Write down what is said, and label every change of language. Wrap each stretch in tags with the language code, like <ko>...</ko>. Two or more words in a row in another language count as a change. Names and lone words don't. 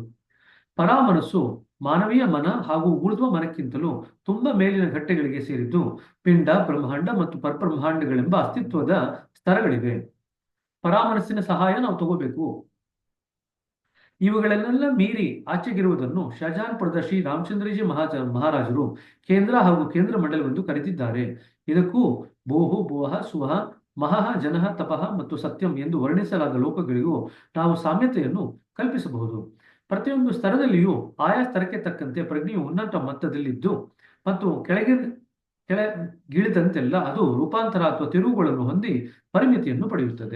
<kn>ಪರಾಮನಸ್ಸು ಮಾನವೀಯ ಮನ ಹಾಗೂ ಊರ್ಧ್ವ ಮನಕ್ಕಿಂತಲೂ ತುಂಬಾ ಮೇಲಿನ ಘಟ್ಟಗಳಿಗೆ ಸೇರಿದ್ದು ಪಿಂಡ, ಬ್ರಹ್ಮಾಂಡ ಮತ್ತು ಪರಬ್ರಹ್ಮಾಂಡಗಳೆಂಬ ಅಸ್ತಿತ್ವದ ಸ್ತರಗಳಿವೆ. ಪರಾಮನಸ್ಸಿನ ಸಹಾಯ ನಾವು ತಗೋಬೇಕು. ಇವುಗಳನ್ನೆಲ್ಲ ಮೀರಿ ಆಚೆಗಿರುವುದನ್ನು ಶಹಜಹಾನ್ಪುರದ ಶ್ರೀ ರಾಮಚಂದ್ರಜಿ ಮಹಾರಾಜರು ಕೇಂದ್ರ ಹಾಗೂ ಕೇಂದ್ರ ಮಂಡಲವೆಂದು ಕರೆದಿದ್ದಾರೆ. ಇದಕ್ಕೂ ಬೋಹು, ಬೋಹ, ಸುಹ, ಮಹಃ, ಜನಃ, ತಪಃ ಮತ್ತು ಸತ್ಯಂ ಎಂದು ವರ್ಣಿಸಲಾದ ಲೋಕಗಳಿಗೂ ನಾವು ಸಾಮ್ಯತೆಯನ್ನು ಕಲ್ಪಿಸಬಹುದು. ಪ್ರತಿಯೊಂದು ಸ್ತರದಲ್ಲಿಯೂ ಆಯಾ ಸ್ತರಕ್ಕೆ ತಕ್ಕಂತೆ ಪ್ರಜ್ಞೆಯು ಉನ್ನತ ಮಟ್ಟದಲ್ಲಿದ್ದು ಮತ್ತು ಕೆಳಗಿಳಿದಂತೆಲ್ಲ ಅದು ರೂಪಾಂತರ ಅಥವಾ ತಿರುವುಗಳನ್ನು ಹೊಂದಿ ಪರಿಮಿತಿಯನ್ನು ಪಡೆಯುತ್ತದೆ.</kn>